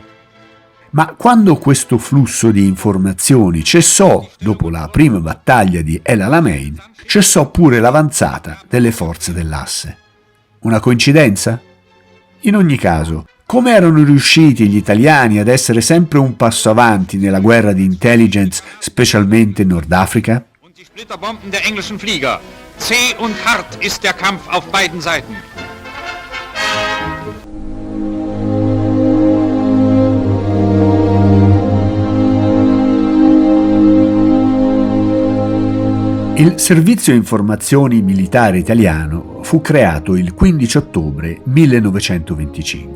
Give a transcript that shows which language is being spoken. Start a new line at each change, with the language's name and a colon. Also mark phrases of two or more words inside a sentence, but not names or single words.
Italian: Ma quando questo flusso di informazioni cessò dopo la prima battaglia di El Alamein, cessò pure l'avanzata delle forze dell'asse. Una coincidenza? In ogni caso, come erano riusciti gli italiani ad essere sempre un passo avanti nella guerra di intelligence, specialmente in Nord Africa?
German: Und die Splitterbomben der englischen Flieger. Zäh und hart ist der Kampf auf beiden Seiten.
Italian: Il Servizio Informazioni Militare Italiano fu creato il 15 ottobre 1925.